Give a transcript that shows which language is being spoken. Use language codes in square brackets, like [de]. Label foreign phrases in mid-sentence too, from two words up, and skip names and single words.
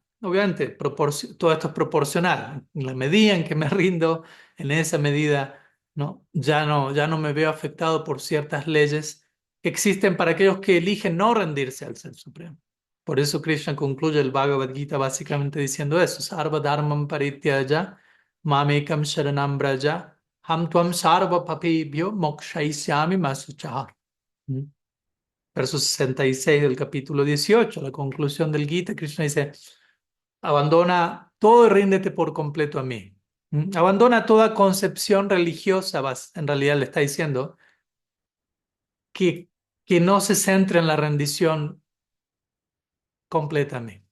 [es] Obviamente, todo esto es proporcional. En la medida en que me rindo, en esa medida, ¿no? Ya no me veo afectado por ciertas leyes que existen para aquellos que eligen no rendirse al Ser Supremo. Por eso Krishna concluye el Bhagavad Gita básicamente diciendo eso: [sa] Sarva dharmam parityaya mamekam sharanam braja ham tuam sarva papibhyo mokshaisyami masuchar. ¿Mm? [es] Verso 66 del capítulo 18, la conclusión del Gita, Krishna dice, abandona todo y ríndete por completo a mí. ¿Mm? Abandona toda concepción religiosa, en realidad le está diciendo, que, que no se centre en la rendición completa a mí.